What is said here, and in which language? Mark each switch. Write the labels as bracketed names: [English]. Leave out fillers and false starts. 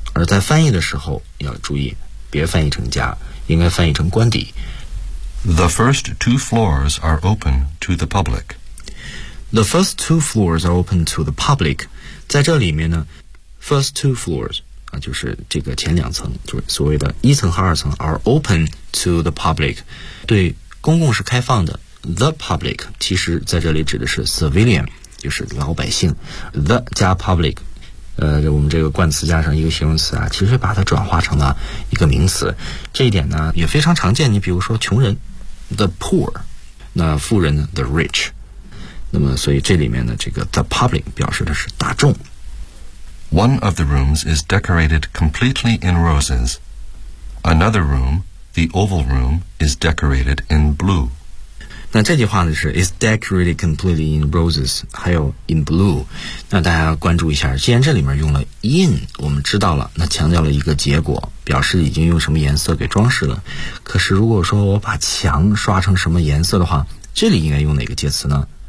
[Chinese] 而在翻译的时候要注意，别翻译成家。应该翻译成官邸。 [English] The first two floors are open to the public. The first two floors are open to the public. [Chinese] 在这里面呢 ， [English] first two floors [Chinese] 啊，就是这个前两层，就是所谓的一层和二层 ， [English] are open to the public， [Chinese] 对公共是开放的。 The public 其实在这里指的是 civilian， 就是老百姓。 The 加 public。我们这个冠词加上一个形容词啊，其实把它转化成了一个名词，这一点呢也非常常见。你比如说穷人 the poor， 那富人 the rich， 那么所以这里面的这个 the public 表示的是大众。 [English] One of the rooms is decorated completely in roses. Another room, the oval room, is decorated in blue. [Chinese] 那这句话呢是 [English] is decorated completely in roses， [Chinese] 还有 in blue。那大家关注一下，既然这里面用了 in， 我们知道了，那强调了一个结果，表示已经用什么颜色给装饰了。可是如果说我把墙刷成什么颜色的话，这里应该用哪个介词呢？